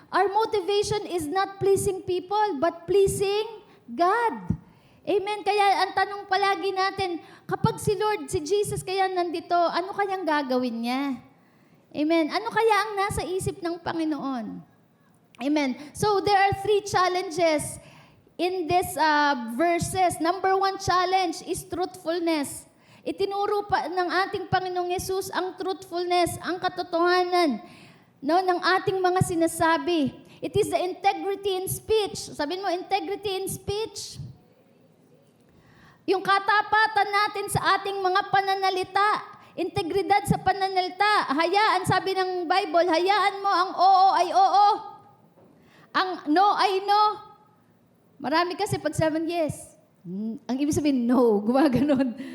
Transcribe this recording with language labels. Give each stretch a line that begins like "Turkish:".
English: Our motivation is not pleasing people, but pleasing God. Amen?
Filipino: Kaya ang tanong palagi natin, kapag si Lord, si Jesus kaya nandito, ano kayang gagawin niya? Amen? Ano kaya ang nasa isip ng Panginoon? Amen?
English: So, there are 3 challenges in these verses. Number 1 challenge is truthfulness.
Filipino: Itinuro pa ng ating Panginoong Yesus ang truthfulness, ang katotohanan, no, ng ating mga sinasabi.
English: It is the integrity in speech.
Filipino: Sabihin mo,
English: integrity in speech.
Filipino: Yung katapatan natin sa ating mga pananalita, integridad sa pananalita, hayaan, sabi ng Bible, hayaan mo ang oo ay oo, ang no ay no. Marami kasi pag sabihin yes, ang ibig sabihin no, gumaganon.